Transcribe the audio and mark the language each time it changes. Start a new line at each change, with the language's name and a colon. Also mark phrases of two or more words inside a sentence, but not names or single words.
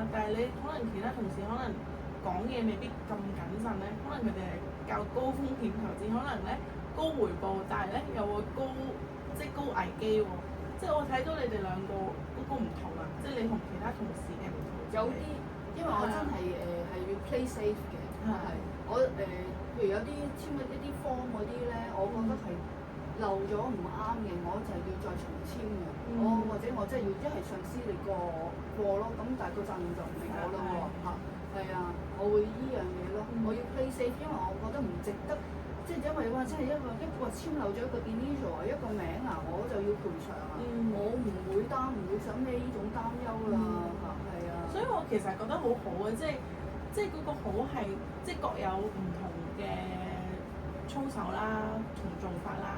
Cantonese: 但係你可能其他同事可能講嘢未必咁謹慎咧，可能佢哋係較高風險投資，可能咧高回報，但係咧又會高危機喎。即係我睇到你哋兩個嗰個唔同啊，即係你同其他同事嘅唔同。有啲因為我真係係要
English: play safe
Cantonese: 嘅，係我譬如有啲簽一啲 form 嗰啲咧，我覺得係漏咗唔啱嘅，我就係要再重簽嘅。或者我真係要一係上司你過咯，咁但係個責任就唔係我咯喎嚇。係啊，我會依樣嘢咯，我要
English: play safe，
Cantonese: 因為我覺得唔值得，即係因為話真係一個簽漏咗一個 initial 一個名啊，我就要賠償啊，我唔會想孭呢種擔憂啦嚇，係啊。所以我其實覺得好好嘅，即係嗰個好係即係各有唔同嘅操守啦，同做法啦。